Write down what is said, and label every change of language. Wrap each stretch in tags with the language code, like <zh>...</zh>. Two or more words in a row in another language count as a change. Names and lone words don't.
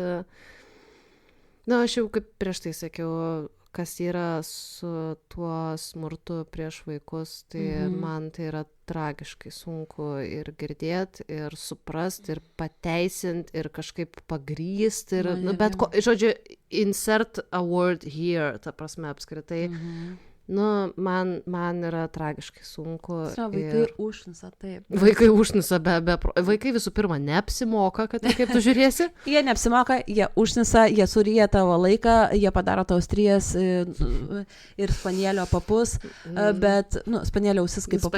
<lt>na, aš jau kaip prieš tai sakiau, kas yra su tuo smurtu prieš vaikus, tai man tai yra tragiškai sunku ir girdėti, ir suprasti, ir pateisinti, ir kažkaip pagrįsti, ir, nu, bet, žodžiu,</lt> <en>insert a word here,</en> <lt>ta prasme, apskritai, nu, man yra tragiškai sunku. Vaikai užnisa, taip. Vaikai užnisa, vaikai visų pirma neapsimoka, kad kaip tu žiūrėsi. Jie neapsimoka, jie užnisa, jie suryja tavo laiką, jie padaro tau strijas ir spanielio papus, bet, nu, spanielio ausis kaip papus.</lt>